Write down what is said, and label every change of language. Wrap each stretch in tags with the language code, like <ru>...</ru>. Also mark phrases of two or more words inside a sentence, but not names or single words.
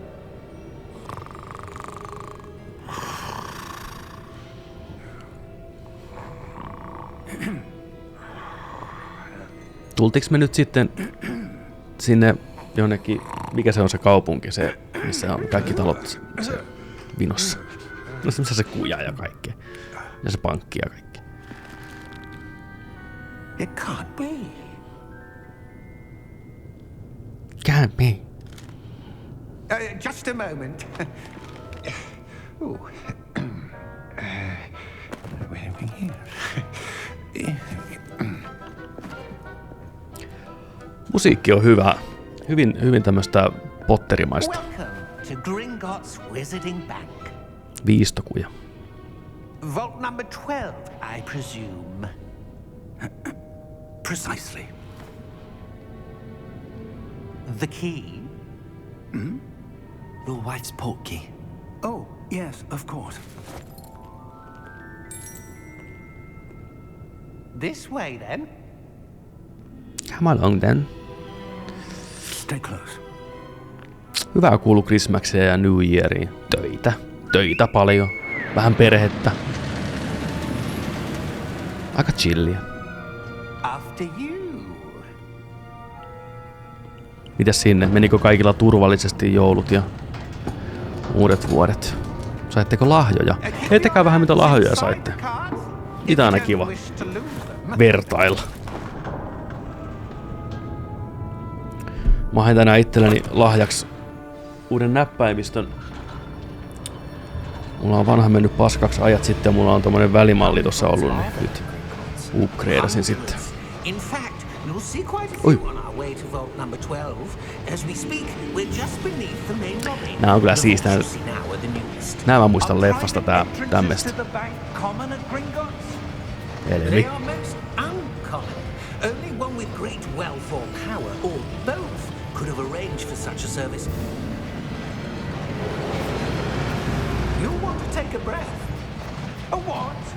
<fi>Tultiks me nyt sitten sinne jonnekin, mikä se on se kaupunki, se, missä on kaikki talot se vinossa. No se, missä se kuja ja kaikkea. Ja se pankki ja kaikki.</fi> <en>It can't be. Can't be. Just a moment. Ooh. Wait a minute here.</en> <fi>Musiikki on hyvä. Hyvin tämmöstä potterimaista.</fi> <en>Welcome to Gringotts Wizarding Bank.</en> <fi>Viistokuja.</fi> <en>Vault number 12, I presume. Precisely. The key? Your wife's portkey. Oh, yes, of course. This way, then. Come along then. Stay close.</en> <fi>Hyvää kuuluu Christmakseen ja</fi> <en>New Yeariin.</en> <fi>Töitä paljon. Vähän perhettä. Aika chilliä.</fi> <en>After you.</en> <fi>Mitäs sinne? Menikö kaikilla turvallisesti joulut ja uudet vuodet? Saitteko lahjoja? Heittäkää vähän mitä lahjoja saitte. Niitä on aina kiva vertailla. Mä hain tänään itselleni lahjaksi uuden näppäimistön. Mulla on vanha mennyt paskaksi ajat sitten ja mulla on tommonen välimalli tossa ollut, niin nyt upgradeasin sitten.</fi> <en>In fact, you'll see quite a Oi. few on our way to vault number 12. As we speak, we're just beneath the main lobby.</en> <fi>Nää on kyllä</fi> <en>The</en> <fi>siistää.</fi> <en>vaults you see now are the newest.</en> <fi>Nää mä muistan leffasta tämmöstä.</fi> <en>They</en> <fi>Eli</fi> <en>are most uncommon. Only one with great wealth or power, or both, could have arranged for such a service. You'll want to take a breath. A what?</en>